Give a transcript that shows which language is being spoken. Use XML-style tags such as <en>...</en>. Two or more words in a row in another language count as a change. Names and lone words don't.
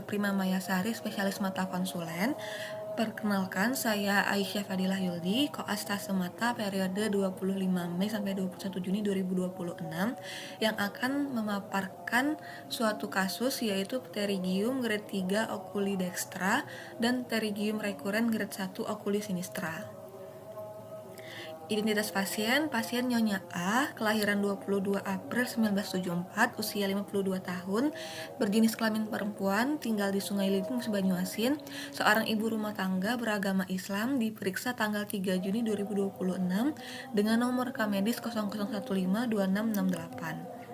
<id>Prima Mayasari, spesialis mata konsulen. Perkenalkan, saya Aisyah Fadilah Yuldi, koas Tase Mata periode 25 Mei sampai 21 Juni 2026 yang akan memaparkan suatu kasus yaitu</id> <la>pterygium grade 3 oculi dextra</la> <id>dan</id> <la>pterygium recurrens grade 1 oculi sinistra.</la> <id>Identitas pasien Nyonya A, kelahiran 22 April 1974, usia 52 tahun, berjenis kelamin perempuan, tinggal di Sungai Litung, Banyuasin, seorang ibu rumah tangga beragama Islam, diperiksa tanggal 3 Juni 2026 dengan nomor rekam medis 00152668.</id>